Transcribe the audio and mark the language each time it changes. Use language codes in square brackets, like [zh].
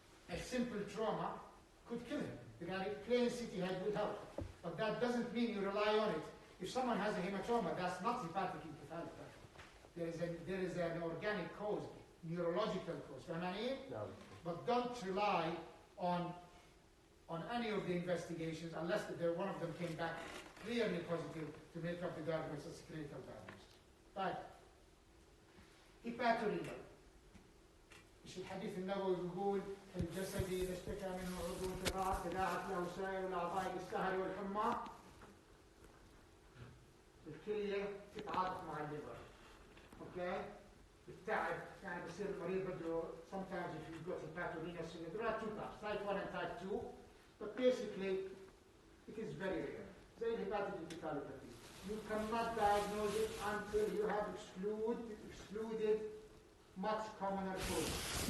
[en] a simple trauma could kill him because plain CT head would help but that doesn't mean you rely on it if someone has a hematoma that's not hepatic encephalopathy there is an organic cause neurological cause but don't rely on any of the investigations unless one of them came back clearly positive to make up the diagnosis as clinical diagnosis. [ar] طيب Hepatorenal مش الحديث النبوي بيقول الجسد إذا اشتكى منه عضو تداعت له سائر الأعضاء بالسهر والحمى الكلية تتعاطف مع الليفر. اوكي تعب يعني بصير المريض بده [en] sometimes if you've got hepatorenal syndrome, there are two types, type 1 and type 2, but basically it is very rare. زي hepatic encephalopathy. You cannot diagnose it until you have excluded much commoner causes.